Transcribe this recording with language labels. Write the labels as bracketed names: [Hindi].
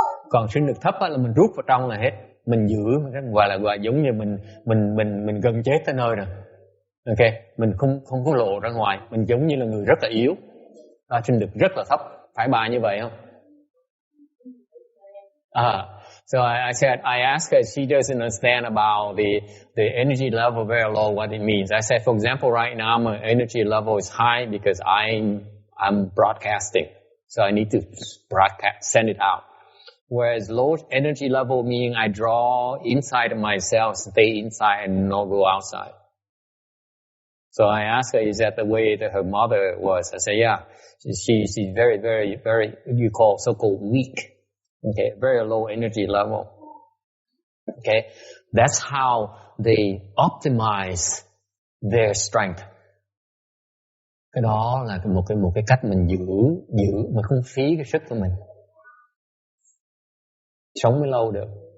[Vietnamese] Còn sinh lực thấp là mình rút vào trong là hết. Mình giữ, gọi là giống như mình gần chết tới nơi rồi. Ok, mình không có lộ ra ngoài, mình giống như là người rất là yếu. Sinh lực rất là thấp, phải bà như vậy không? [English] So I asked her, she doesn't understand about the energy level very low, what it means. I said, for example, right now my energy level is high because I'm broadcasting. So I need to send it out. Whereas low energy level meaning I draw inside of myself, stay inside and not go outside. So I asked her, is that the way that her mother was? I said, yeah. She's very, very, very, you call so-called weak. Okay, very low energy level. Okay, that's how they optimize their strength. [Vietnamese] Cái đó là một cái cách mình giữ mà không phí cái sức của mình. Sống mới lâu được.